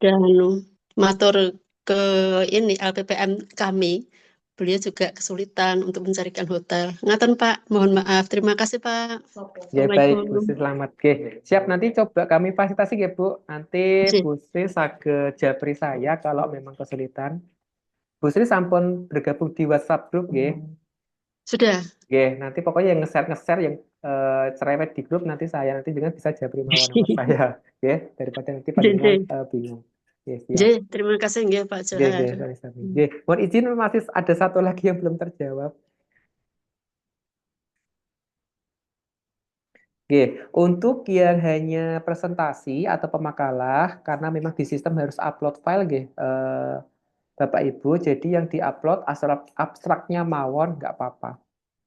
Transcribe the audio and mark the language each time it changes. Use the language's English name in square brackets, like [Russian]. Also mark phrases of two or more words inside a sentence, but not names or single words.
[Indonesian] sudah matur ke ini LPPM kami. Beliau juga kesulitan untuk mencarikan hotel. Ngaten Pak, mohon maaf. Terima kasih Pak. Ya baik, Bu Assalamualaikum. Sri selamat. Oke, siap nanti coba kami fasilitasi ya Bu. Nanti Nggih, Bu Sri sage japri saya kalau memang kesulitan. Bu Sri sampun bergabung di WhatsApp grup nggih. sudah. Nggih, nanti pokoknya yang nge-share yang cerewet di grup nanti saya nanti dengan bisa japri mawon nama saya. Nggih, daripada nanti Nggih, panjenengan nggih. bingung. Oke, siap. Nggih, terima kasih nggih Pak Nggih, Johar. [Javanese] nggih, sami-sami. [Indonesian] Nggih, mohon izin masih ada satu lagi yang belum terjawab. Oke, untuk yang hanya presentasi atau pemakalah, karena memang di sistem harus upload file, nggih, Bapak Ibu, jadi yang diupload abstraknya mawon nggak apa-apa.